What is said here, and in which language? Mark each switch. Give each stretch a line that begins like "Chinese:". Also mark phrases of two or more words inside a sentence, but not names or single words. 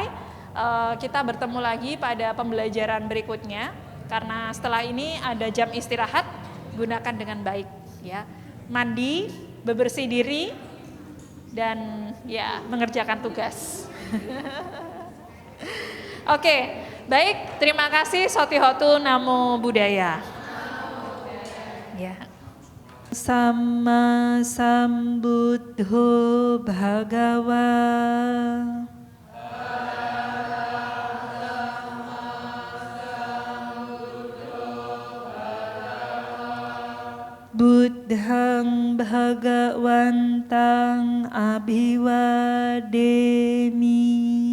Indonesian: Kita bertemu lagi pada pembelajaran berikutnya karena setelah ini ada jam istirahat, gunakan dengan baik ya. Mandi, bebersih diri dan ya mengerjakan tugas. Oke, baik, terima kasih.
Pali: Sotihotu Namo Buddhaya.
Indonesian: Ya.
Pali: Sama Sambuddho Bhagava Buddhang Bhagawantang Abhiwademi.